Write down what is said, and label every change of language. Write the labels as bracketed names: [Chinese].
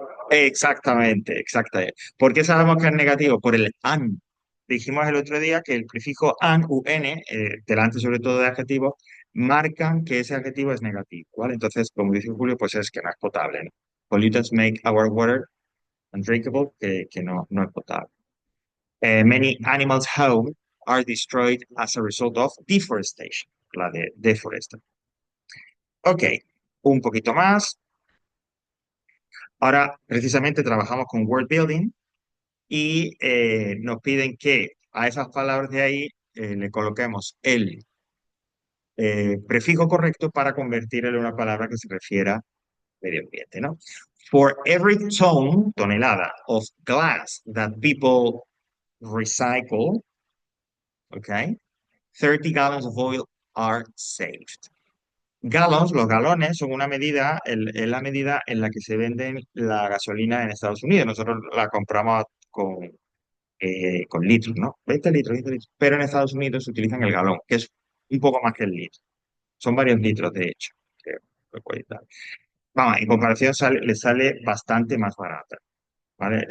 [Spanish] Exactamente, exactamente. ¿Por qué sabemos que es negativo? Por el an. Dijimos el otro día que el prefijo an, un, delante sobre todo de adjetivos, marcan que ese adjetivo es negativo, ¿vale? Entonces, como dice Julio, pues es que no es potable, ¿no? [English] Pollutants make our water undrinkable, [Spanish] que no es potable. [English] Many animals' home are destroyed as a result of deforestation, [Spanish] la de [English] deforestation. [Spanish] Ok, un poquito más. Ahora, precisamente trabajamos con word building y nos piden que a esas palabras de ahí le coloquemos el prefijo correcto para convertirlo en una palabra que se refiera al medio ambiente, ¿no? [English] For every ton, tonelada, of glass that people recycle, okay, 30 gallons of oil are saved. [Spanish] Gallons, los galones son una medida, es la medida en la que se venden la gasolina en Estados Unidos. Nosotros la compramos con litros, ¿no? 20 litros, 20 litros. Pero en Estados Unidos se utilizan el galón, que es un poco más que el litro. Son varios litros, de hecho. Creo, que puede dar. Vamos, en comparación le sale bastante más barata, ¿vale?